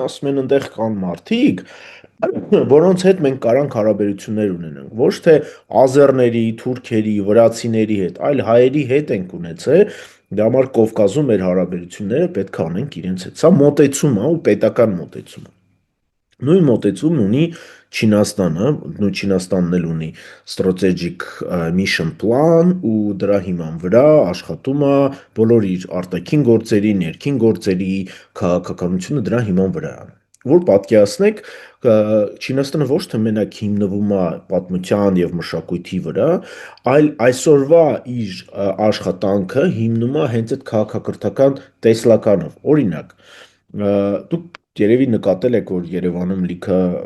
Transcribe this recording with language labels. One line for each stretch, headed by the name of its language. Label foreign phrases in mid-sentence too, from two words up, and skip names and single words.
Armenian: ասում են այնտեղ կան մարդիկ, որոնց հետ մենք կարանք հարաբերություններ ունենանք, ոչ թե ազերների, թուրքերի, վրացիների հետ, այլ հայերի հետ ենք ունեցել, դրա համար Կովկասում մեր հարաբերությունները պետք է անենք իրենց հետ։ Սա մոտեցում է ու պետական մոտեցում է։ Նույն մոտեցումն ունի Չինաստանը, նույն Չինաստանն էլ ունի
English: strategic mission plan
Armenian: ու դրա հիման վրա աշխատում է բոլոր իր արտաքին գործերի, ներքին գործերի քաղաքականությունը դրա հիման վրա է։ Որ պատկերացնեք, Չինաստանը ոչ թե մենակ հիմնվում է պատմության եւ մշակույթի վրա, այլ այսօրվա իր աշխատանքը հիմնում է հենց այդ քաղաքակրթական տեսլականով։ Օրինակ, դուք երևի նկատել եք, որ Երևանում լիքը